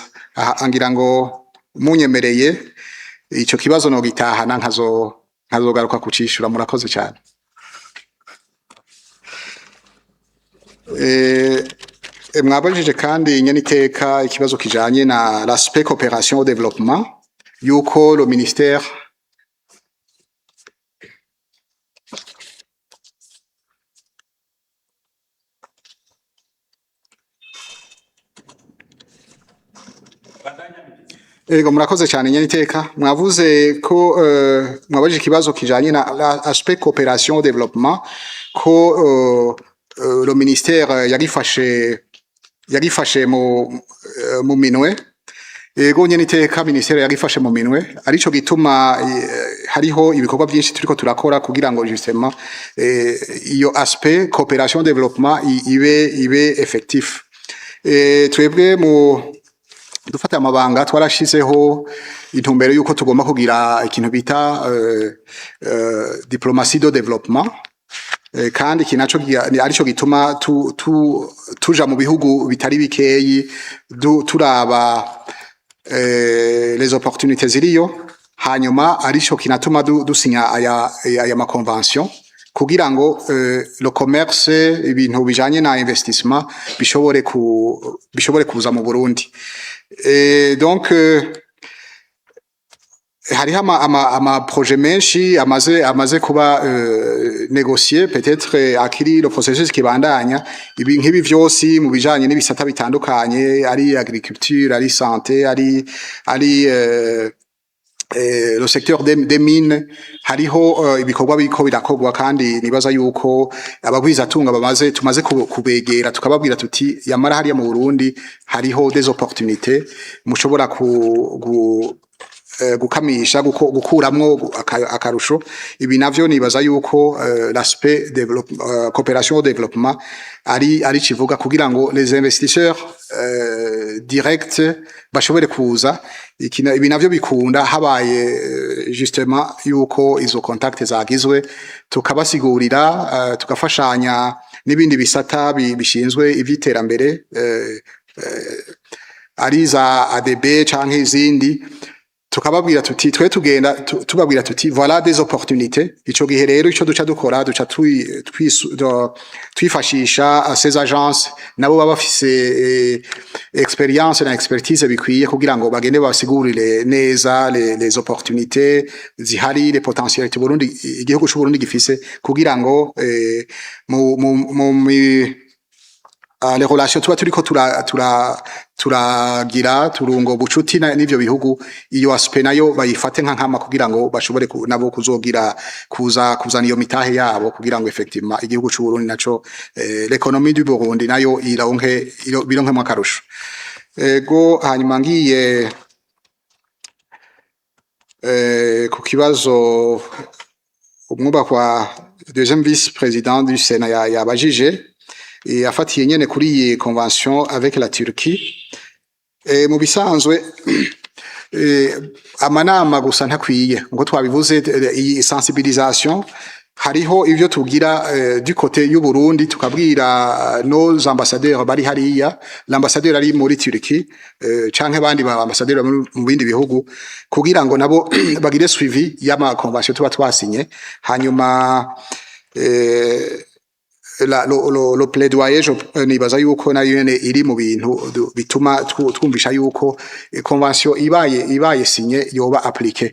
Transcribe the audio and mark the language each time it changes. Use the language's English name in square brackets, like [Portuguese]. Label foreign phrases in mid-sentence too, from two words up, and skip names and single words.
[Rundi] Ngira ngo munyemereye ico kibazo no gitahana nkazogaruka kucishura. Murakoze cyane. Mwabajije kandi nyene iteka ikibazo kijanye na [French] l'aspect coopération au développement, [Rundi] yuko [French] le ministère [Rundi] Ego murakoze cyane nyene iteka. Mwavuze ko mwabajije ikibazo kijanye na [French] l'aspect coopération au développement, [Rundi] ko [French] le ministère [Rundi] yarifashe mu minwe. Ego nyene iteka ministère yarifashe mu minwe, arico gituma hariho ibikorwa byinshi turiko turakora kugira ngo justement iyo [French] aspect coopération développement [Rundi] ibe effectif. Twebwe mu dufata amabanga twarashizeho intumbero yuko tugomba kugira ikintu bita [French] diplomatie de développement, [Rundi] kandi kinaco arico gituma tuja mu bihugu bitari bikeyi turaba [French] les opportunités [Rundi] ziriyo, hanyuma arico kinatuma dusinya aya ma convention kugira ngo [French] le commerce, [Rundi] ibintu bijanye na investissement bishobore kuza mu Burundi. Donc hariho ama projet menshi amaze kuba négocier, peut-être akiri [French] le processus [Rundi] kibandanya. Ibi nkibi vyose mu bijanye n'ibisata bitandukanye, ari agriculture, ari santé, ari [French] le secteur des mines, [Rundi] hariho ibikorwa biko birakogwa, kandi nibaza yuko abagwizatunga tumaze kubegera tukababwira tuti yamara hariya mu Burundi hariho [French] des opportunités [Rundi] mushobora gukamisha gukuramwo akarusho. Ibi navyo nibaza yuko [French] l'aspect coopération au développement [Rundi] ari kivuga kugira ngo [French] les investisseurs directs [Rundi] bashobore kuza. Ibi navyo bikunda habaye justement yuko izo contact zagizwe, tukabasigurira tukafashanya n'ibindi bisata bishinzwe ivyiterambere, ari za ADB canke izindi, tukababwira tuti twe tugenda tubabwira tuti [French] voilà des opportunités. [Rundi] Ico gihe rero ico duca dukora duca twifashisha [French] ces agences [Rundi] nabo baba bafise experience na expertise bikwiye kugira ngo bagende basigurire neza [French] les opportunités [Rundi] zihari, [French] les potentialités [Rundi] Burundi, igihugu c'u Burundi gifise, kugira ngo [French] les relations [Rundi] tuba turiko turagira turungo bucuti n'ivyo bihugu, iyo aspect nayo bayifate nkama kugira ngo bashobore nabo kuzana iyo mitahe yabo, kugira ngo effectivement igihugu c'u Burundi naco [French] l'économie du Burundi [Rundi] nayo bironke mu akarusho. Ego hanyuma ngiye ku kibazo umwubakwa [French] deuxième vice-président du Sénat [Rundi] yabajije, afatiye nyene kuri iyi convention [French] avec la Turquie. [Rundi] Mu bisanzwe amanama gusa ntakwiye ngo twabivuze, iyi sensibilisation hariho ivyo tugira [French] du côté [Rundi] y'u Burundi, tukabwira [French] nos ambassadeurs [Rundi] bari hariya, l'ambassadeur ari muri Turquie canke bandi ba ambassadeurs mu bindi bihugu, kugira ngo nabo bagire suivi y'ama convention tuba twasinye. Hanyuma lo plaidoyer nibaza yuko nayo nyene iri mu bintu bituma twumvisha yuko convention ibaye sinye yoba appliquée.